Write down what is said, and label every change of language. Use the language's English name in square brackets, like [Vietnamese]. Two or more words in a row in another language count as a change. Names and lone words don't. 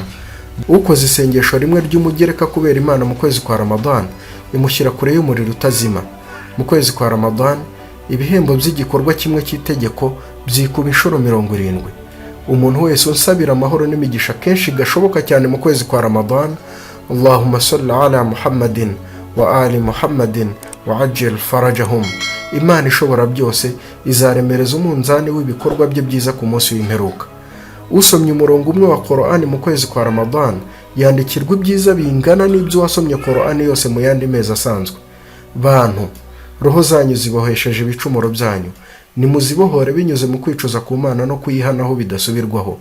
[Kinyarwanda] Ukoze isengesho rimwe ry'umugereka kubera Imana mu kwezi kwa Ramadan imushyira kure y'umuriro utazima. Mu kwezi kwa Ramadan ibihembo by'igikorwa kimwe cy'itegeko byikuba inshuro 70. Umuntu wese unsabira amahoro n'imigisha kenshi gashoboka cyane mu kwezi kwa Ramadan, [Arabic] اللهم صل على محمد وآل محمد وعجل فرجهم, [Kinyarwanda] Imana ishobora byose izaremereza umunzani w'ibikorwa bye byiza ku munsi w'imperuka. Usomye umurongo umwe wa Qur'an mu kwezi kwa Ramadan yandikirwa ibyiza bingana n'ibyo wasomye Qur'an yose mu yandi mezi asanzwe. Bantu, roho zanyu zibohesheje ibicumuro byanyu, nimuzibohore binyuze mu kwicuza ku Mana no kuyihanaho bidasubirwaho.